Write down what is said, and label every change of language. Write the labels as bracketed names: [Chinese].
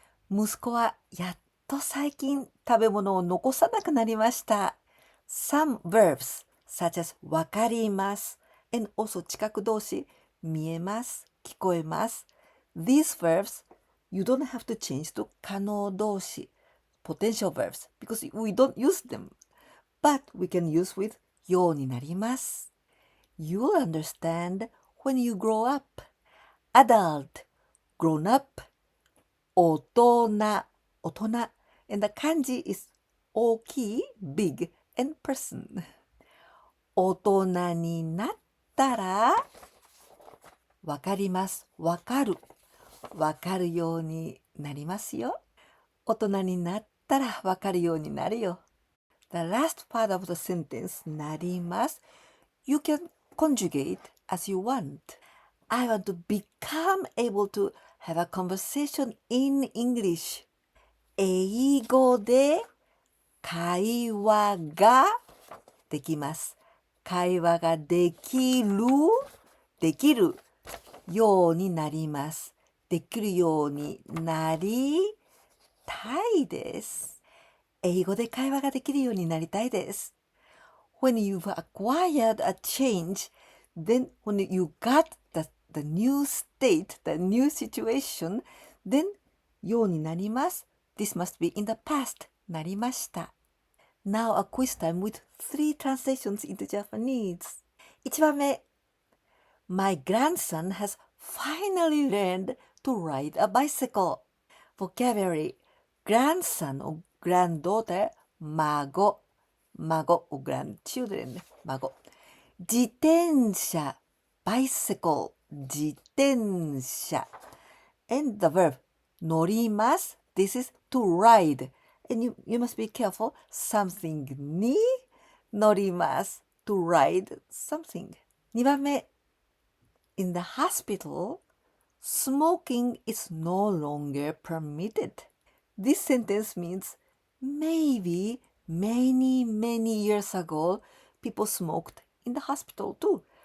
[Japanese] 息子はやっと最近食べ物を残さなくなりました。 [English] Some verbs such as わかります and also [Japanese] 近く動詞見えます、聞こえます。 [English] These verbs, you don't have to change to 可能動詞 potential verbs because we don't use them. But we can use with ようになります。 You'll understand when you grow up. Adult grown up, [Japanese] 大人、大人。 [English] And the kanji is 大きい、big, and person. [Japanese] 大人になったら、わかります。わかる。わかるようになりますよ。大人になったらわかるようになるよ。 [English] The last part of the sentence, なります。 You can conjugate as you want. I want to become able to have a conversation in English. [Japanese] 英語で会話ができます。会話ができるようになります。できるようになりたいです。英語で会話ができるようになりたいです。 [English] When you've acquired a change, then when you got the new state, the new situation, then ようになります。 This must be in the past. なりました。 Now a quiz time with 3 translations into Japanese. [Japanese] 1番目。 [English] My grandson has finally learned to ride a bicycle. Vocabulary. Grandson or granddaughter, 孫or grandchildren, 孫。 [Japanese] 自転車 bicycle, 自転車。 [English] And the verb 乗ります。 This is to ride. And you must be careful. Something に乗ります。 To ride something. [Japanese] 2番目。 [English] In the hospital, smoking is no longer permitted. This sentence means maybe many years ago, people smoked in the hospital too.